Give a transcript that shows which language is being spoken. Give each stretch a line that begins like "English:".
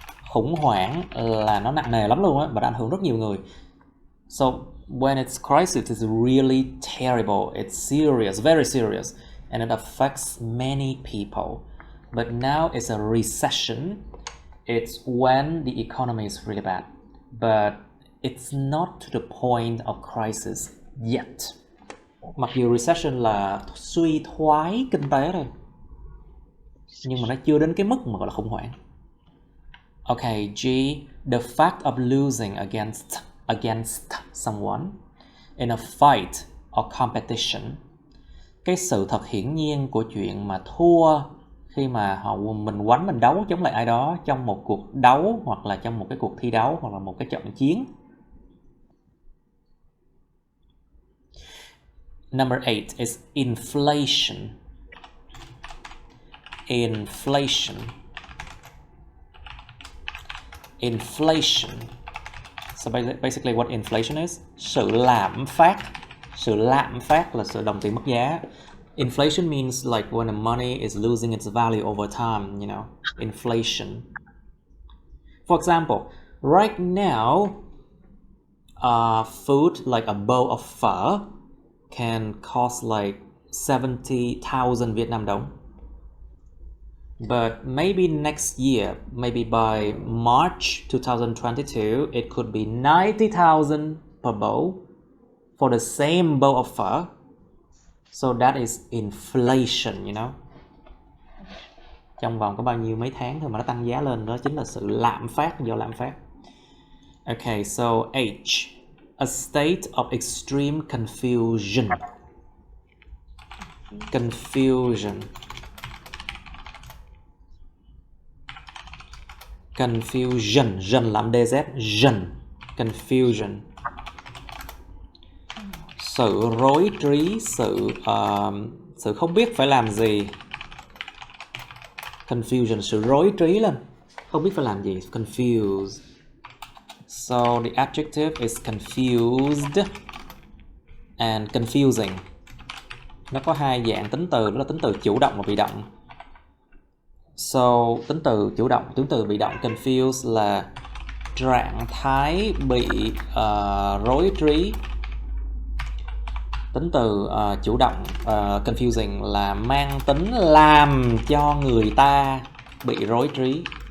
Vietnamese: Khủng hoảng là nó nặng nề lắm luôn á, và đã ảnh hưởng rất nhiều người.
English: So when it's crisis, it's really terrible. It's serious, very serious, and it affects many people. But now it's a recession. It's when the economy is really bad, but it's not to the point of crisis yet.
Vietnamese: Mặc dù recession là suy thoái kinh tế thôi, nhưng mà nó chưa đến cái mức mà gọi là khủng hoảng.
English: Okay, G, the fact of losing against someone in a fight or competition.
Vietnamese: Cái sự thật hiển nhiên của chuyện mà thua khi mà mình đấu chống lại ai đó trong một cuộc đấu, hoặc là trong một cái cuộc thi đấu, hoặc là một cái trận chiến.
English: Number 8 is inflation. Inflation. Inflation. So basically what inflation is?
Vietnamese: Sự lạm phát. Sự lạm phát là sự đồng tiền mất giá.
English: Inflation means like when the money is losing its value over time, you know, inflation. For example, right now, food like a bowl of phở can cost like 70,000 Vietnam đồng. But maybe next year, maybe by March 2022, it could be 90,000 per bowl for the same bowl of phở. So that is inflation, you know.
Vietnamese: Trong vòng có bao nhiêu mấy tháng thôi mà nó tăng giá lên, đó chính là sự lạm phát, do lạm phát.
English: Okay, so H. A state of extreme confusion. Confusion.
Vietnamese: Confusion. Dần làm DZ. Dần. Confusion. Sự rối trí, sự không biết phải làm gì. Confusion, sự rối trí lên, không biết phải làm gì.
English: Confused. So the adjective is confused and confusing.
Vietnamese: Nó có hai dạng tính từ, đó là tính từ chủ động và bị động. So tính từ chủ động, tính từ bị động confused là trạng thái bị rối trí. Tính từ chủ động confusing là mang tính làm cho người ta bị rối trí.